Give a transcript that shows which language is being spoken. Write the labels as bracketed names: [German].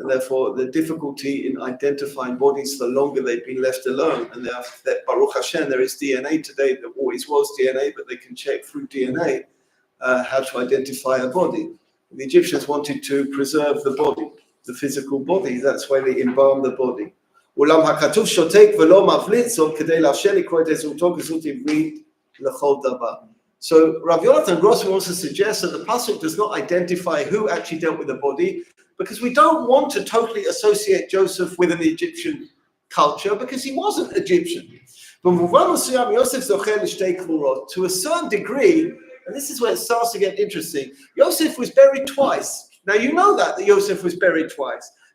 [English] And therefore, the difficulty in identifying bodies the longer they've been left alone. And Baruch Hashem, there is DNA today. There always was DNA, but they can check through DNA how to identify a body. The Egyptians wanted to preserve the body, the physical body. That's why they embalmed the body. [Hebrew] אולם הכתוב שותק ולא מבליט זאת כדי לאפשר לקרוא את זהותו כזהות עברית לכל דבר. [English] So Rav Yonatan Grossman wants to suggest that the pasuk does not identify who actually dealt with the body, because we don't want to totally associate Joseph with an Egyptian culture, because he wasn't Egyptian. [Hebrew] במובן מסוים יוסף זוכה לשתי קבורות. [English] To a certain degree, and this is where it starts to get interesting, Yosef was buried twice. Now you know that Yosef was buried twice.